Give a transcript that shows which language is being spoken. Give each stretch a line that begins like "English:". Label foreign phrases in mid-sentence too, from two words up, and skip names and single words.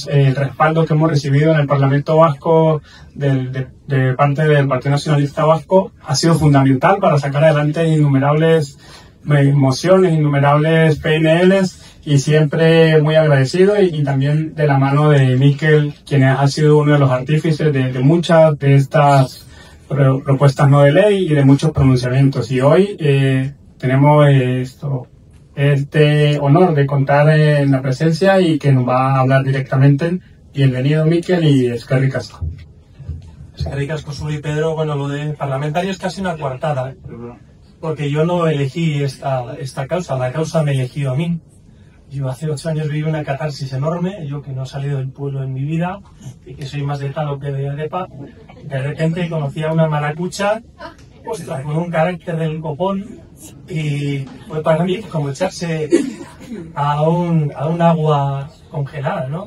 Spanish: El respaldo que hemos recibido en el Parlamento Vasco de parte del Partido Nacionalista Vasco ha sido fundamental para sacar adelante innumerables mociones, innumerables PNLs, y siempre muy agradecido y también de la mano de Mikel, quien ha sido uno de los artífices de muchas de estas propuestas no de ley y de muchos pronunciamientos. Y hoy tenemos este honor de contar en la presencia y que nos va a hablar directamente. Bienvenido, Mikel, y
Basque: eskerrik asko. Eskerrik asko zuri, Pedro.
Spanish: Bueno, lo de parlamentario es casi una coartada, porque yo no elegí esta causa, la causa me eligió a mí. Yo hace 8 años viví una catarsis enorme, yo que no he salido del pueblo en mi vida y que soy más de Talo que de Arepa. De repente conocí a una maracucha, ostras, con un carácter del copón, y fue para mí como echarse a un agua congelada, ¿no?